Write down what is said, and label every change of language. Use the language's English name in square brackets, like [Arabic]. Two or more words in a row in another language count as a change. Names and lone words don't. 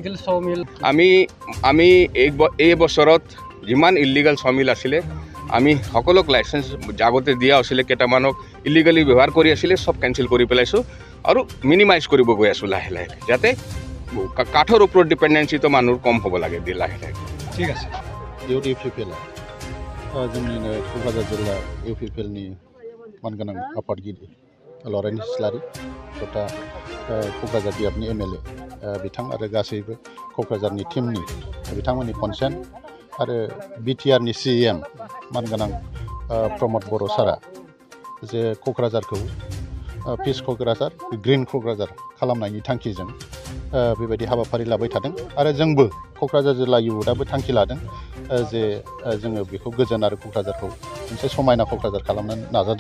[Assamese] আমি এই বছৰত যিমান [English] illegal sawmill [Assamese] আছিলে আমি সকলোক লাইচেঞ্চ আগতে দিয়া আছিলে, কেইটামানক ইলিগেলি ব্যৱহাৰ কৰি আছিলে, চব কেঞ্চেল কৰি পেলাইছোঁ আৰু মিনিমাইজ কৰিব গৈ আছোঁ লাহে লাহে, যাতে কাঠৰ ওপৰত ডিপেণ্ডেঞ্চিটো মানুহৰ কম হ'ব লাগে লাহে লাহে। ঠিক আছে। [Bodo] इउपिपिएल जोंनिनो क'क्राझार जिल्ला इउपिपिएलनि मानगोनां आफादगिरि लरेन इस्लारि तथा क'क्राझार बियाबनि MLA बिथां आरो गासैबो क'क्राझारनि टीमनि बिथांमोननि कनसेन्ट आरो बिटिआरनि CM मानगोनां प्रमद बर' सारा जे क'क्राझारखौ पिस क'क्राझार ग्रीन क'क्राझार खालामनायनि थांखिजों बेबायदि हाबाफारि लाबाय थादों आरो जोंबो क'क्राझार जिल्ला युथआबो थांखि लादों जे जोङो बेखौ गोजोन आरो क'क्राझारखौ मोनसे समायना क'क्राझार खालामनो नाजादों।